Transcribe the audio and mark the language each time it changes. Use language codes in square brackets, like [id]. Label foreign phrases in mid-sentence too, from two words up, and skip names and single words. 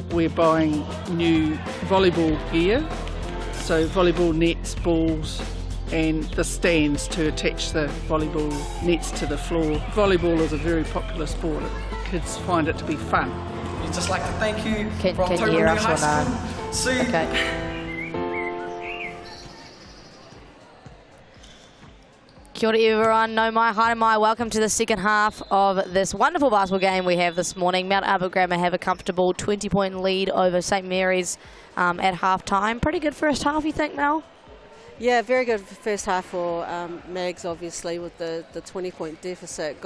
[en] We're buying new volleyball gear, so volleyball nets, balls and the stands to attach the volleyball nets to the floor. Volleyball is a very popular sport. Kids find it to be fun. We'd just like to thank you Can you hear us or no? See. [mi] Okay. Kia ora everyone, no mai, haere mai, [en] welcome to the second half of this wonderful basketball game we have this morning. Mount Albert Grammar have a comfortable 20-point lead over St Mary's at half-time. Pretty good first half, you think, Mel? Yeah, very good first half for Mags, obviously, with the 20-point deficit.